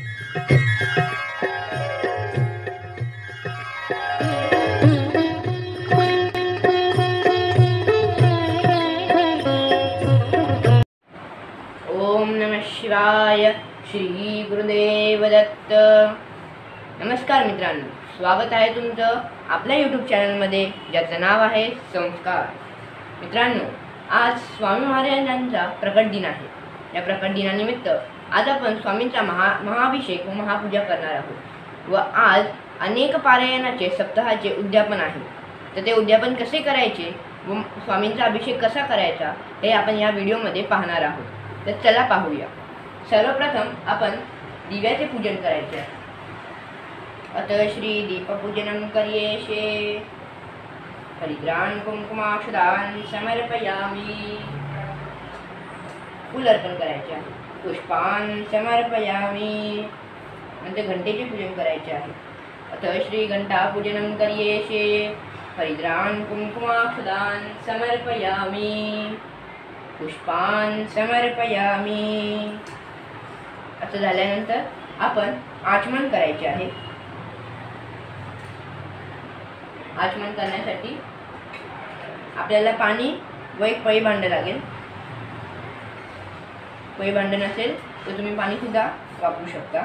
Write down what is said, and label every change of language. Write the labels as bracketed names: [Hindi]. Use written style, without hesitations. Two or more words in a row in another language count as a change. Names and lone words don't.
[Sanskrit] ओम नमः शिवाय. श्री गुरुदेव दत्त. [Marathi] नमस्कार मित्रांनो, स्वागत आहे तुमचं आपल्या यूट्यूब चॅनलमध्ये, ज्याचं नाव आहे संस्कार. मित्रांनो, आज स्वामी महाराजांचा प्रकट दिन आहे. या प्रकट दिनानिमित्त आज आपण स्वामींचा महाअभिषेक व महापूजा करणार आहोत. व आज अनेक पारायणाचे सप्ताहाचे उद्यापन आहे. तर ते उद्यापन कसे करायचे व स्वामींचा अभिषेक कसा करायचा हे आपण या व्हिडिओमध्ये पाहणार आहोत. तर चला पाहूया. सर्वप्रथम आपण दिव्याचे पूजन करायचे आहे. [Sanskrit] अतः श्री दीपपूजनं करिष्ये. हरिद्रान कुंकुमाक्षदान समर्पयामि. [Marathi] फूल अर्पण करायचे आहे. [Sanskrit] पुष्पान समर्पयामि. [Marathi] नंतर घंटेचे पूजन करायचे आहे. [Sanskrit] अतः श्री घंटापूजनं करिष्ये. हरिद्रान कुंकुमाक्षदान समर्पयामि. पुष्पान समर्पयामि. [Marathi] असं झाल्यानंतर आपण आचमन करायचे आहे. आचमन करण्यासाठी आपल्याला पाणी व एक पळी भांडं लागेल. पळी भांडं नसेल तर तुम्ही पाणी सुद्धा वापरू शकता.